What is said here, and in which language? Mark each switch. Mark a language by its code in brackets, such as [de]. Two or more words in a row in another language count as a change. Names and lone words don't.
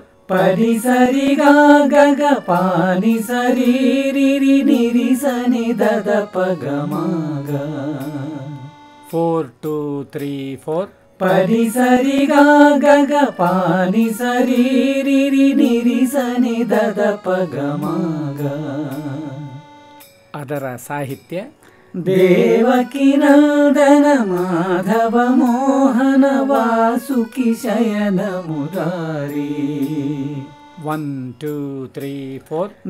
[kn] ಪರಿ ಸರಿ ಗ ಗ ಪಾನಿ ಸರಿ ರಿ ರಿ ನಿ ರಿ ಸ ನಿ ದ ದ ಪ ಗ ಮ ಗ 4 2 3 4 ಪರಿ ಸರಿ ಗ ಗ ಪಾನಿ ಸರಿ ರಿ ರಿ ನಿ ರಿ ಸ ನಿ ದ ದ ಪ ಗ ಮ ಗ. ಅದರ ಸಾಹಿತ್ಯ [sa] ದೇವಕಿ ನಂದನ ಮಾಧವ ಮೋಹನ ವಾಸುಕಿ ಶಯನ ಮುರಾರಿ [kn] 1 2 3 4